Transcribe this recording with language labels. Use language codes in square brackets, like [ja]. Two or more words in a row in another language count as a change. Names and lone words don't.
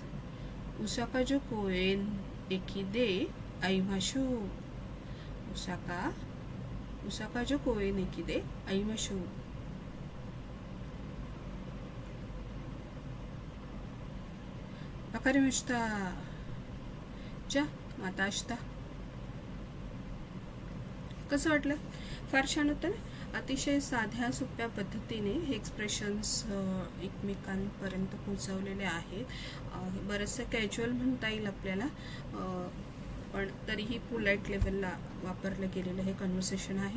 [ja] 大阪城公園駅で会いましょう。大阪城公園駅で会いましょう。わかりました。じゃあまた明日. [mr] कसं वाटलं? फार छान होतं ना. अतिशय साध्या सोप्या पद्धतीने हे एक्सप्रेशन्स एकमेकांपर्यंत पोहोचवलेले आहेत. बरंचसं कॅज्युअल म्हणता येईल आपल्याला, पण तरीही [en] polite levelला [mr] वापरलं गेलेलं हे कन्व्हर्सेशन आहे.